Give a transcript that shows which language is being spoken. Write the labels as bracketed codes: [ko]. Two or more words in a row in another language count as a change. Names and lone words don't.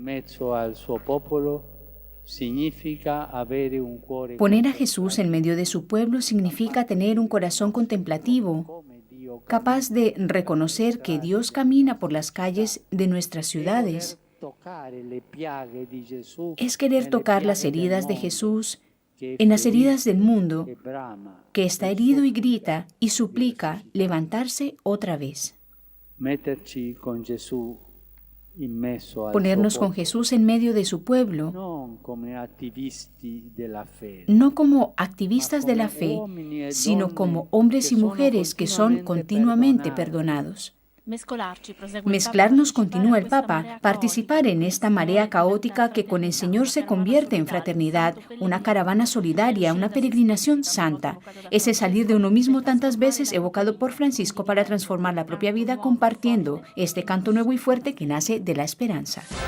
[es] Poner a Jesús en medio de su pueblo significa tener un corazón contemplativo, capaz de reconocer que Dios camina por las calles de nuestras ciudades. Es querer tocar las heridas de Jesús en las heridas del mundo, [it] e brama [es] que está herido y grita y suplica levantarse otra vez. [it] metterci con Gesù in mezzo al [es] Ponernos [it] suo [es] con [it] popolo, [es] Jesús en medio de su pueblo, [it] non come attivisti della fede, [es] no como [it] ma [es] activistas de la [it] come [es] fe, [it] uomini e [es] sino [it] donne [es] como hombres [it] che [es] y [it] sono [es] mujeres que son continuamente perdonados. Mezclarnos, continúa el Papa, participar en esta marea caótica que con el Señor se convierte en fraternidad, una caravana solidaria, una peregrinación santa. Ese salir de uno mismo tantas veces evocado por Francisco para transformar la propia vida compartiendo este canto nuevo y fuerte que nace de la esperanza.